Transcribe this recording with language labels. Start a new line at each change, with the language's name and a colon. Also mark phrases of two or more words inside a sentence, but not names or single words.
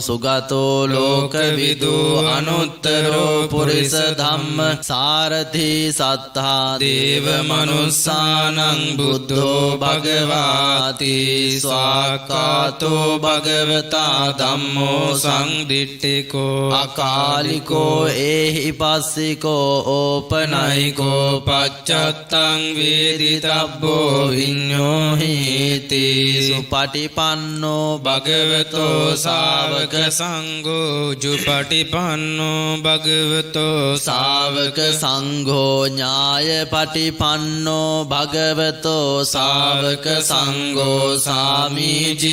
Pali: සුගතෝ ලෝකවිදු අනුත්තරෝ පුරිස ධම්ම සාරථි සත්තා දේව මනුස්සානං බුද්ධෝ භගවාති ස්වාක්ඛාතෝ භගවතා ධම්මෝ සංදිට්ඨිකෝ අකාලිකෝ ඒහි පස්සිකෝ ඕපනයිකෝ පච්චත්තං වේදිතබ්බෝ විඤ්ඤෝ හේති සුපටිපන්නෝ භගවතෝ ශාවක සංඝෝ ජුපටිපන්නෝ භගවතෝ ශාවක සංඝෝ ඥායපටිපන්නෝ භගවතෝ ශාවක සංඝෝ සාමීචි